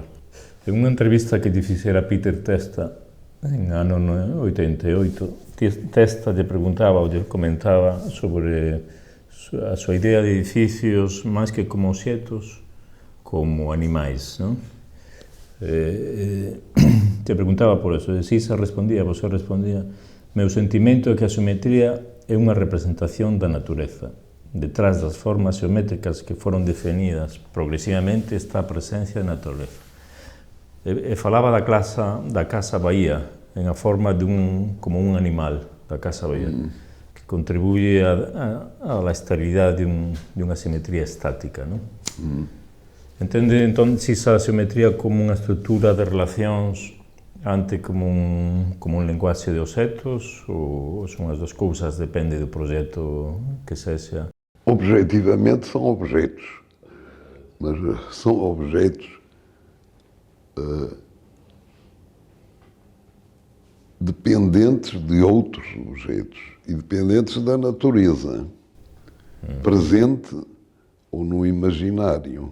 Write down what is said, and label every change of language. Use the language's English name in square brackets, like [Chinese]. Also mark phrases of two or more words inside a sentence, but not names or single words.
[Portuguese] Em uma entrevista que lhe fizera Peter Testa, em ano 88, Testa lhe perguntava ou lhe comentava sobre a sua ideia de edifícios mais que como objetos, como animais, não? [Galician] Te perguntaba por eso, e Sisa respondía, você respondía, meu sentimento é que a xeometría é unha representación da natureza. Detrás das formas xeométricas que foron definidas progresivamente está a presencia da natureza. E falaba da Casa Bahía, en a forma como un animal, da Casa Bahía, que [Spanish] contribuye a la [Galician] estabilidade de unha simetría estática, non? Entende, entón, Sisa a xeometría como unha estrutura de relacións ante como un lenguaxe de objetos, ou son as duas cousas, depende do proxecto que sexa? [Portuguese] Objetivamente são objetos, mas são objetos dependentes de outros objetos e dependentes da natureza, presente ou no imaginário.